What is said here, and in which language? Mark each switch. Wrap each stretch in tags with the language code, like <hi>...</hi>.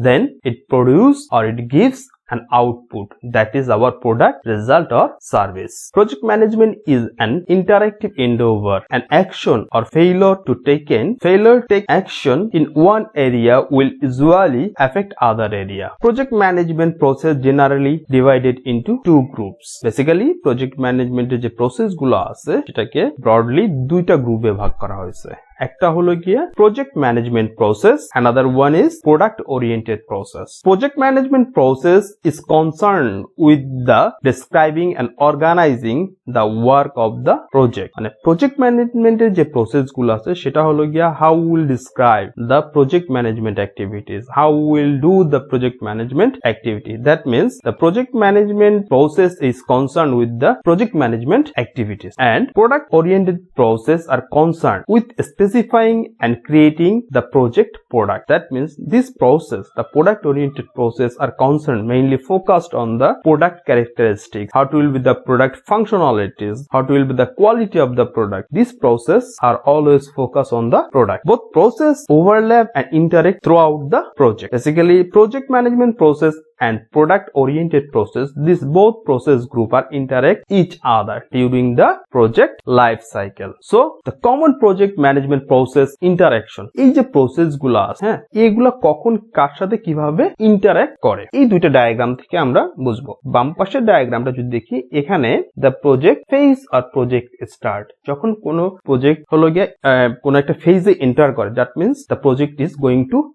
<en>Then it produce or it gives an output, that is our product, result or service. Project management is an interactive endeavor. An action or failure to take action in one area will usually affect other area. Project management process generally divided into 2 groups.</en> <bn>Basically project management যে process গুলো আছে সেটাকে broadly দুইটা গ্রুপে ভাগ করা হয়েছে। একটা হলো গিয়ে</bn> <en>project management process, another one is product oriented process. Project management process is concerned with the describing and organizing the work of the project.</en> <bn>মানে project management এর যে প্রসেস গুলো আছে সেটা হলো গিয়ে</bn> <en>how we will describe the project management activities, how we will do the project management activity. That means the project management process is concerned with the project management activities, and product oriented process are concerned with specifying and creating the project product. That means this process, the product oriented process, are concerned mainly focused on the product characteristics, how to will be the product functionalities, how to will be the quality of the product. These process are always focused on the product. Both process overlap and interact throughout the project. Basically project management process and product oriented process, these both process group are interact each other during the project life cycle. So the common project management process interaction,</en> <bn>এই যে process গুলো আছে হ্যাঁ এইগুলা কখন কার সাথে কিভাবে interact করে এই দুইটা ডায়াগ্রাম থেকে আমরা বুঝবো। বাম পাশের ডায়াগ্রামটা যদি দেখি এখানে</bn> <en>the project phase or project start,</en> <bn>যখন কোনো প্রজেক্ট হলো গিয়ে কোনো একটা ফেজে এন্টার করে,</bn> <en>that means the project is going to</en>